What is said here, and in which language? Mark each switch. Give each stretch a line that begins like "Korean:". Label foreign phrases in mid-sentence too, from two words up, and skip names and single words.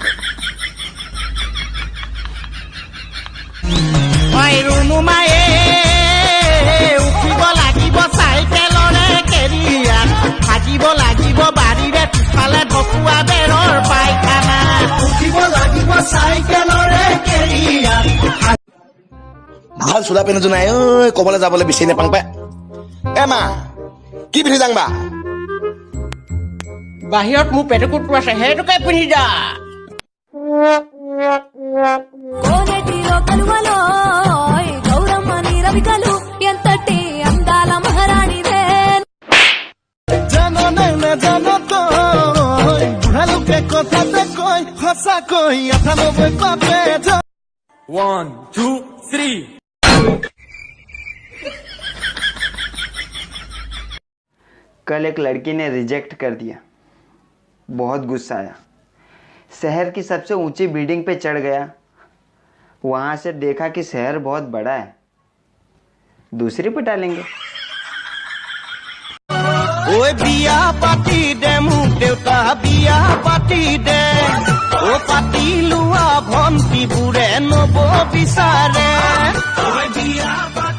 Assamese: উঠিব লাগিব চাইকেলৰে কেৰিয়াৰ, থাকিব লাগিব বাৰীৰে পিছফালে ঢকুৱা বেৰৰ পায়খানা। উঠিব লাগিব চাইকেলৰে কেৰিয়াৰ। ভাল চোলা পেন এযোৰ নাই ঐ, কবলৈ যাবলৈ বিচাৰি নাপাং পাই। এ মা, কি পিন্ধি যাং বা? বাহিৰত মোৰ পেটকুটটো আছে, সেইটোকে পিন্ধি যা।
Telugu: కోనేటిలో కలువలో గౌరమ్మ నీరవికలు ఎంతటి అందాల మహారాణిదే।
Assamese: জাননে নেজানো তই বুঢ়ালোকে কথাতে কয় সঁচাকৈ 98 পাপে। 1 2 3
Hindi: कल एक लड़की ने रिजेक्ट कर दिया, बहुत गुस्सा आया। शहर की सबसे ऊंची बिल्डिंग पे चढ़ गया, वहां से देखा कि शहर बहुत बड़ा है, दूसरी पटा लेंगे।
Assamese: ওই বিয়া পাতি দে মোক দেউতা, বিয়া পাতি দে। ও পাতি লোৱা ভন্টিবোৰে নব বিচাৰে।